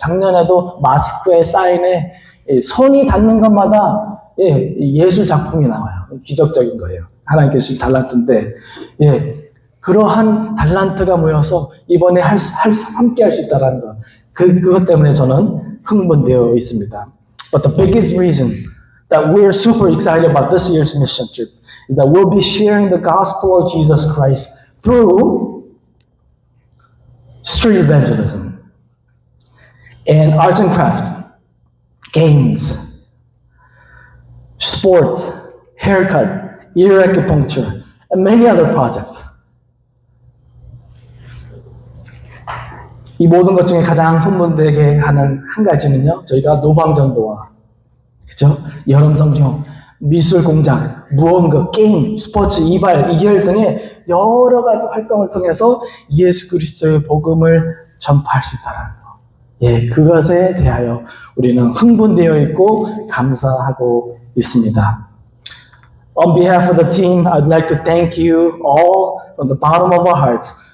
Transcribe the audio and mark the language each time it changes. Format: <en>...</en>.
<ko>작년에도 마스크에 사인에 손이 닿는 것마다 예술 작품이 나와요. 기적적인 거예요. 하나님께 주신 달란트인데 그러한 달란트가 모여서 이번에 함께 할 수 있다는 것. 그것 때문에 저는 흥분되어 있습니다.</ko> <en>But the biggest reason that we're super excited about this year's mission trip is that we'll be sharing the gospel of Jesus Christ through street evangelism and arts and craft, games, sports, haircut, ear acupuncture, and many other projects.</en> <ko>이 모든 것 중에 가장 흥분되게 하는 한 가지는요, 저희가 노방전도와, 그죠? 여름 성경, 미술 공작, 무언가, 게임, 스포츠, 이발, 이결 등의 여러 가지 활동을 통해서 예수 그리스도의 복음을 전파할 수 있다는 거. 그것에 대하여 우리는 흥분되어 있고 감사하고 있습니다.</ko> <en>On behalf of the team, I'd like to thank you all from the bottom of our hearts.</en>